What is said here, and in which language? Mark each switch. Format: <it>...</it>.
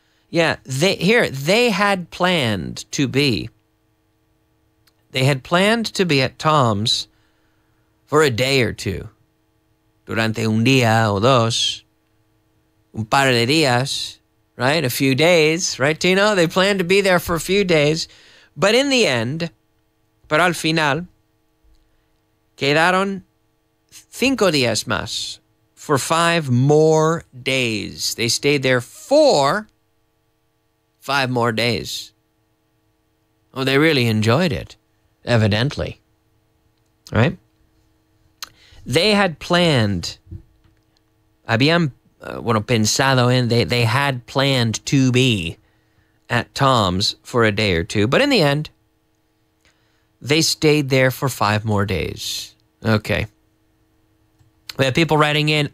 <en>Yeah, they had planned to be. They had planned to be at Tom's for a day or two.</en> <es>Durante un día o dos. Un par de días, right?</es> <en>A few days, right, Tino? They planned to be there for a few days. But in the end,</en> <es>pero al final, quedaron 5 días más</es> <en>for 5 more days. They stayed there for 5 more days. Oh, they really enjoyed it, evidently. Right? They had planned,</en> <es>habían, pensado en,</es> <en>they had planned to be at Tom's for a day or two. But in the end, they stayed there for 5 more days. Okay. We have people writing in.</en>